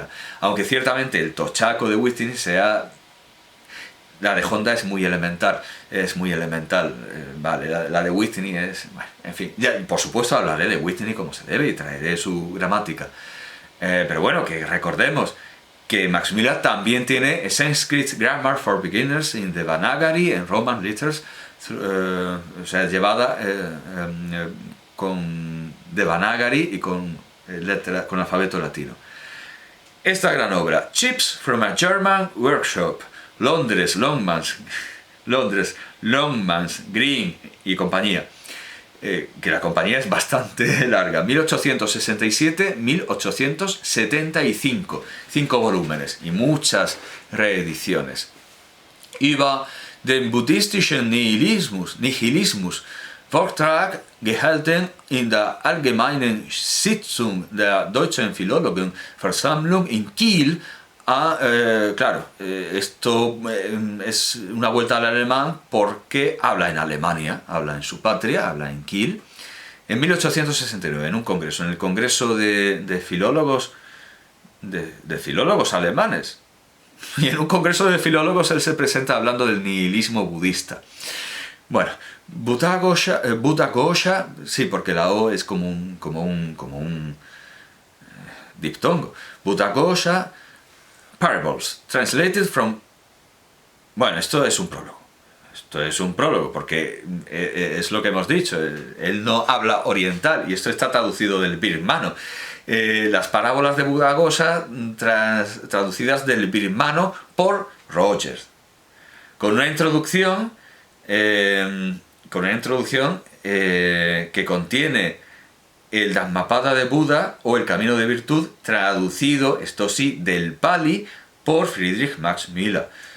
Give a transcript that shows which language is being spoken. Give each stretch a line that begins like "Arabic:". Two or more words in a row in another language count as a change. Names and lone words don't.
Spanish: Aunque ciertamente el tochaco de Whitney la de Honda es muy elemental, vale, la de Whitney es, bueno, en fin, ya, por supuesto hablaré de Whitney como se debe y traeré su gramática, pero bueno, que recordemos que Max Miller también tiene a Sanskrit Grammar for Beginners in Devanagari and Roman Letters, o sea, llevada con Devanagari y con alfabeto latino. Esta gran obra, Chips from a German Workshop, Londres, Longmans, Green y compañía, que la compañía es bastante larga, 1867-1875, 5 volúmenes y muchas reediciones.
German: Über den buddhistischen Nihilismus Vortrag gehalten in der Allgemeinen Sitzung der Deutschen Philologenversammlung in Kiel.
Spanish: Esto es una vuelta al alemán porque habla en Alemania, habla en su patria, habla en Kiel, en 1869, en un congreso, en el congreso de filólogos alemanes. Y en un congreso de filólogos él se presenta hablando del nihilismo budista. Bueno, Buddha Ghosha, sí, porque la O es como un diptongo.
English: Buddha Ghosha Parables, translated from...
Spanish: Bueno, esto es un prólogo, porque es lo que hemos dicho, él no habla oriental, y esto está traducido del birmano. Las parábolas de Buddha Ghosha traducidas del birmano por Rogers, con una introducción con una introducción que contiene el Dhammapada de Buda o el Camino de Virtud, traducido, esto sí, del Pali por Friedrich Max Müller.